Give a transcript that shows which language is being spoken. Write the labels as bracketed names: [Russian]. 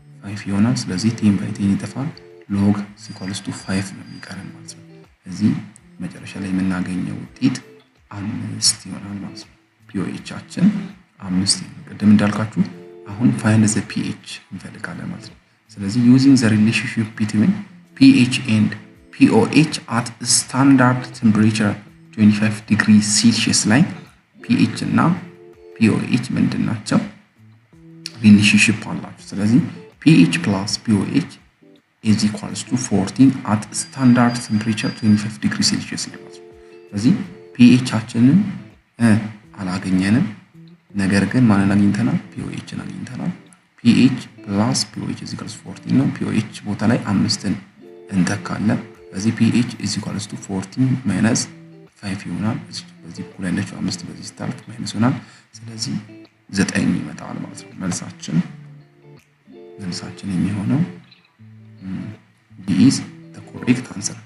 [Amharic] 5 ይሆናል። ስለዚህ [English] 10 by 10 [Amharic] ይጠፋል [English] log is equals to 5 [Amharic] ነው የሚቀረን ማለት ነው። ስለዚህ መጨረሻ ላይ የምናገኘው ውጤት 5 ይሆናል ማለት ነው። pOH አችን 5 ነው። ቀደም እንዳልኳችሁ አሁን [English] find the pH [Amharic] እንፈልጋለን ማለት ነው። ስለዚህ [English] using the relationship between pH and pOH at standard temperature 25 degrees Celsius [Amharic] ላይ pH እና pOH ምንድናቸው? ሪሌሽንሺፕ አላቸው። ስለዚህ [English] pH plus pOH is equals to 14 at standard temperature 25 degrees Celsius [Amharic] ነው። ስለዚህ pH አችንን አላገኘንም፣ ነገር ግን ማንን አግኝተናል? pOHን አግኝተናል። [English] pH plus pOH is equals to 14 [Amharic] ነው። pOH ቦታ ላይ 5ን እንተካለን። ስለዚህ [English] pH is equals to 14 minus 5 [Amharic] ይሆናል። በዚህ እኩል ያለችው 5 በዚህ ስታርት ማይነስ ይሆናል። ስለዚህ 9 ይመጣል ማለት ነው። መልሳችን የሚሆነው [English] D is the correct answer.